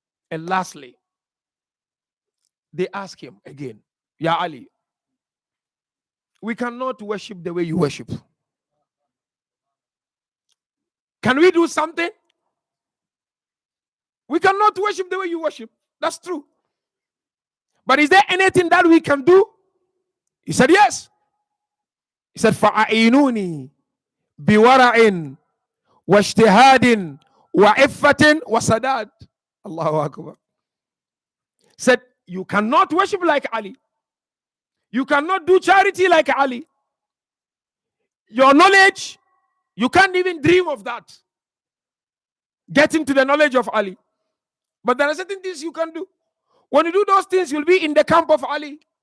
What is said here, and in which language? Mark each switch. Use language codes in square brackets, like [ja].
[en] And lastly, they ask him again, Ya Ali, we cannot worship the way you worship. Can we do something? We cannot worship the way you worship. That's true. But is there anything that we can do? He said, yes. He said, [ar] فَأَعِينُونِي بِوَرَعٍ وَاجْتِهَادٍ وَعِفَّةٍ وَسَدَادٍ. Allahu Akbar. [en] Said, you cannot worship like Ali. You cannot do charity like Ali. Your knowledge, you can't even dream of that. Getting to the knowledge of Ali. But there are certain things you can do. When you do those things, you'll be in the camp of Ali.